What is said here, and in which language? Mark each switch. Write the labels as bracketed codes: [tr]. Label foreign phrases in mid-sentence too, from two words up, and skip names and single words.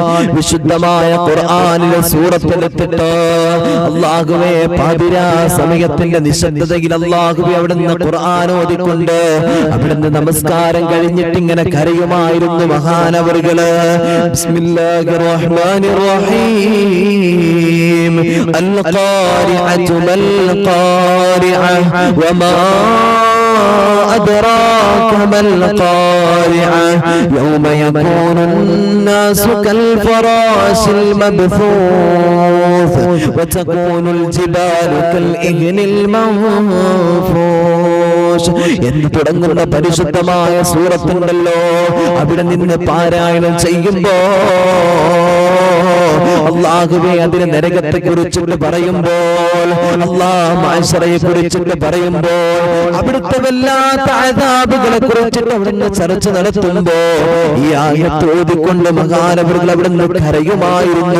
[ml] വിശുദ്ധമായ ഖുർആനിലെ സൂറത്തെടുത്തിട്ട് അല്ലാഹുവേ പാതിരാ സമയത്തിന്റെ നിശബ്ദതയിൽ അല്ലാഹുവേ അവിടുന്ന് ഖുർആൻ ഓതിക്കൊണ്ട് അവിടുന്ന് നമസ്കാരം കഴിഞ്ഞിട്ട് ഇങ്ങനെ കരയുമായിരുന്നു മഹാനവറുകള്. [ar] بسم الله الرحمن الرحيم. القارعة ما القارعة وما أدراك ما القارعة يوم يكون الناس كالفراش المبثوث وتكون الجبال كالإهن [ml] المنفوش എന്ന് തുടങ്ങുന്ന പരിശുദ്ധമായ സൂറത്തുണ്ടല്ലോ, അവിടെ നിന്ന് പാരായണം ചെയ്യുമ്പോ അല്ലാഹുവേ അതിനെ നരകത്തെ കുറിച്ചിട്ട് പറയുമ്പോൾ, അല്ലാഹ് മഅ്ശറയെ കുറിച്ചിട്ട് പറയുമ്പോൾ, അവിടുത്തെ വല്ലാത്ത അദാബുകളെ കുറിച്ചിട്ട് അവിടുന്ന് ചർച്ച നടത്തുമ്പോ ഈ ആയത്ത് ഓതിക്കൊണ്ട് മഹാനവറുകൾ അവിടുന്ന് കരയുമായിരുന്നു.